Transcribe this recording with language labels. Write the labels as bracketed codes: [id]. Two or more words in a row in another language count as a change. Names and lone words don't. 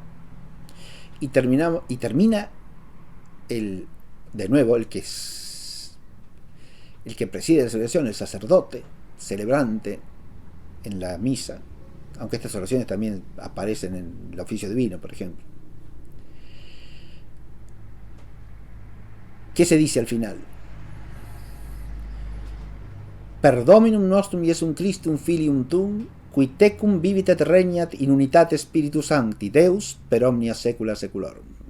[es] Y termina de nuevo el que preside la celebración, el sacerdote celebrante en la misa, aunque estas oraciones también aparecen en el oficio divino, por ejemplo. ¿Qué se dice al final? [la] Per Dominum nostrum Iesum Christum Filium Tuum, qui tecum vivit et regnat in unitate Spiritus Sancti, Deus per omnia saecula saeculorum.